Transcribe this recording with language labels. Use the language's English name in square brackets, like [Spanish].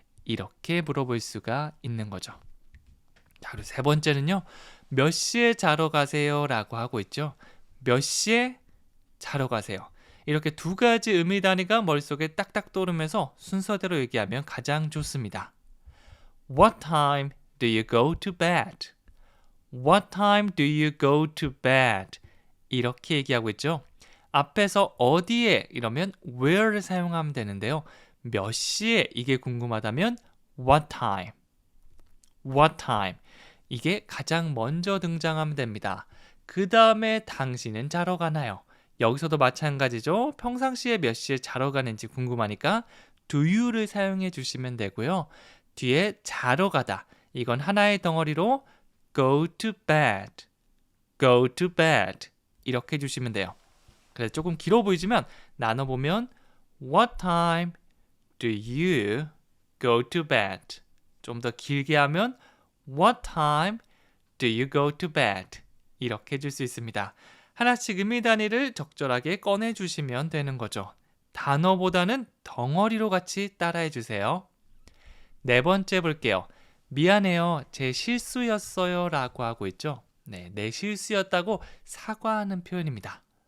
[Korean] 이렇게 물어볼 수가 있는 거죠. 자, 그리고 세 번째는요. 몇 시에 자러 가세요? 라고 하고 있죠. 몇 시에 자러 가세요? 이렇게 두 가지 의미 단위가 머릿속에 딱딱 떠오르면서 순서대로 얘기하면 가장 좋습니다. [English] What time do you go to bed? What time do you go to bed? [Korean] 이렇게 얘기하고 있죠. 앞에서 어디에 이러면 where를 사용하면 되는데요. 몇 시에 이게 궁금하다면 [English] what time? What time? [Korean] 이게 가장 먼저 등장하면 됩니다. 그 다음에 당신은 자러 가나요? 여기서도 마찬가지죠. 평상시에 몇 시에 자러 가는지 궁금하니까 [English] do you [Korean] 를 사용해 주시면 되고요. 뒤에 자러 가다. 이건 하나의 덩어리로 [English] go to bed, go to bed [Korean] 이렇게 해주시면 돼요. 그래서 조금 길어 보이지만 나눠보면 [English] What time do you go to bed? [Korean] 좀 더 길게 하면 [English] What time do you go to bed? [Korean] 이렇게 해줄 수 있습니다. 하나씩 의미 단위를 적절하게 꺼내주시면 되는 거죠. 단어보다는 덩어리로 같이 따라해 주세요. 네 번째 볼게요. 미안해요. 제 실수였어요. 라고 하고 있죠. 네, 내 실수였다고 사과하는 표현입니다.